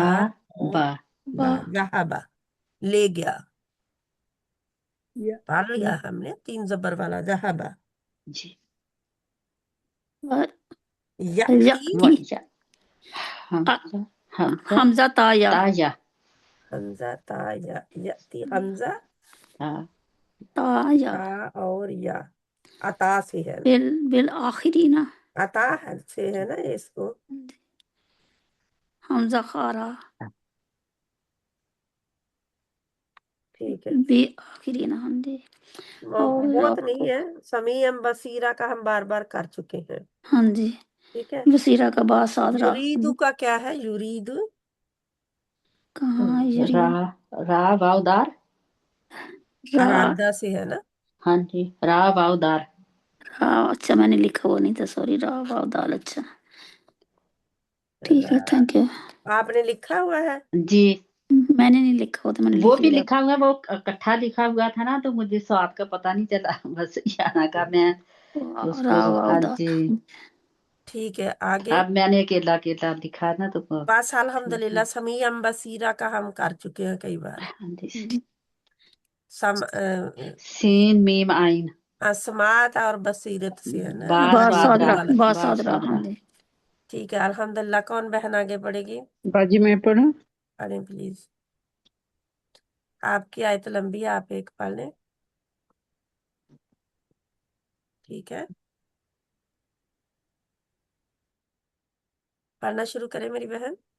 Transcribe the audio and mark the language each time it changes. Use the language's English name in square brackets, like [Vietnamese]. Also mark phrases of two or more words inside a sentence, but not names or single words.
[Arabic] ہا با با، [Urdu] ذہبا، لے گیا، [Arabic] یا [Urdu] پڑھ لیا ہم نے 3 زبر والا، ذہبا، جی [Arabic] یاتی، و یاتی، [Urdu] یا حمزہ، حمزہ حمزہ تا یا، تا یا حمزہ تا یا، یاتی حمزہ تا تا یا، تا اور یا، عطا سے ہے، [Arabic] بالآخرین، [Urdu] عطا سے ہے نا اس کو، حمزہ خارا، ٹھیک ہے، بے آخرین، ہاں جی بہت نہیں ہے، [Arabic] سمیع بصیرہ [Urdu] کا ہم بار بار کر چکے ہیں، ہاں جی ٹھیک ہے، وسیرہ کا با صادرہ، یریدو کا کیا ہے؟ یرید، کہاں را یرید، را واو دار، را ارادہ سے ہے نا، ہاں جی را واو دار، را، اچھا میں نے لکھا ہوا نہیں تھا، سوری، را واو دال، اچھا ٹھیک ہے، [English] thank you. [Urdu] آپ نے لکھا ہوا ہے، جی میں نے نہیں لکھا ہوا تھا، میں نے وہ لکھ بھی لیا۔ لکھا ہوا ہے، وہ اکٹھا لکھا ہوا تھا نا، تو مجھے سواد کا پتہ نہیں چلا، بس یہاں کا میں اس کو، را واو ہاں دال، جی ٹھیک ہے، آگے اب میں نے اکیلا اکیلا لکھا ہے نا، تو بس الحمدللہ [Arabic] سمیع بصیرہ [Urdu] کا ہم کر چکے ہیں کئی بار، ہاں جی سم سین میم آئین، سماعت اور بصیرت سے ہے نا، [Arabic] با با [Urdu] یریدو [Arabic] صادرہ، صادرہ، [Urdu] والا، [Arabic] با با صادرہ، [Urdu] ہاں [Arabic] صادرہ، [Urdu] جی ٹھیک ہے، الحمدللہ، کون بہن آگے پڑھے گی؟ باجی میں پڑھوں؟ پڑھیں پلیز، آپ کی آیت لمبی ہے، آپ ایک پڑھ لیں، ٹھیک ہے، پڑھنا شروع کریں میری بہن،